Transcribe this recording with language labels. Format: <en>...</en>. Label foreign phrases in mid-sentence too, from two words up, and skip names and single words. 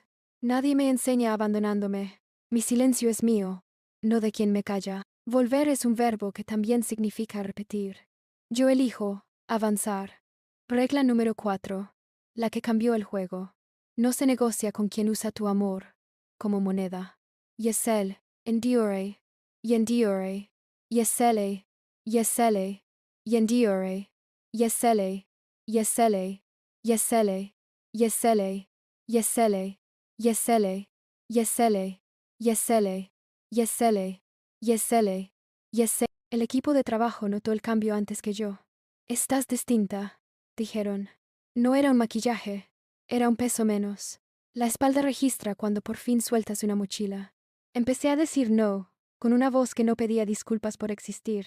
<es>Nadie me enseña abandonándome. Mi silencio es mío, no de quien me calla. Volver es un verbo que también significa repetir. Yo elijo avanzar. Regla número 4. La que cambió el juego. No se negocia con quien usa tu amor como moneda. Yesel, endure, y endure. Yesele, yesele, y endure. Yesele, yesele, yesele, yesele, yesele, yesele, yesele, yesele, yesele, yesele, yesele. El equipo de trabajo notó el cambio antes que yo. Estás distinta, dijeron. No era un maquillaje, era un peso menos. La espalda registra cuando por fin sueltas una mochila. Empecé a decir no, con una voz que no pedía disculpas por existir.</es>